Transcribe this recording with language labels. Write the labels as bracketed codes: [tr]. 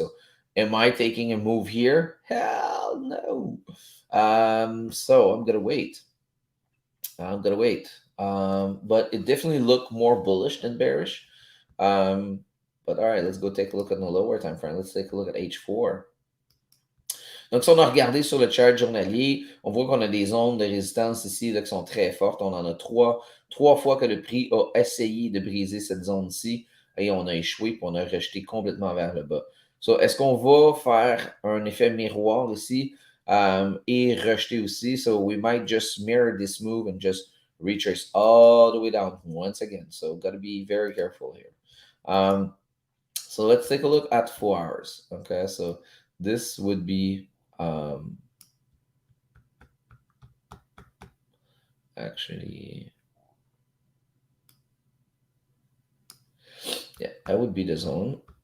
[en] So, am I taking a move here? Hell no. So I'm gonna wait. I'm gonna wait. But it definitely looked more bullish than bearish. Um, but all right, let's go take a look at the lower time frame. Let's take a look at H4. [fr] Donc, si on a regardé sur le chart journalier, on voit qu'on a des zones de résistance ici là, qui sont très fortes. On en a trois fois que le prix a essayé de briser cette zone-ci et on a échoué puis on a rejeté complètement vers le bas. So, est-ce qu'on va faire un effet miroir ici et rejeter aussi? [en] So, we might just mirror this move and just retrace all the way down once again. So, got to be very careful here. So, let's take a look at 4 hours. Okay, so this would be um, actually, yeah, that would be the zone.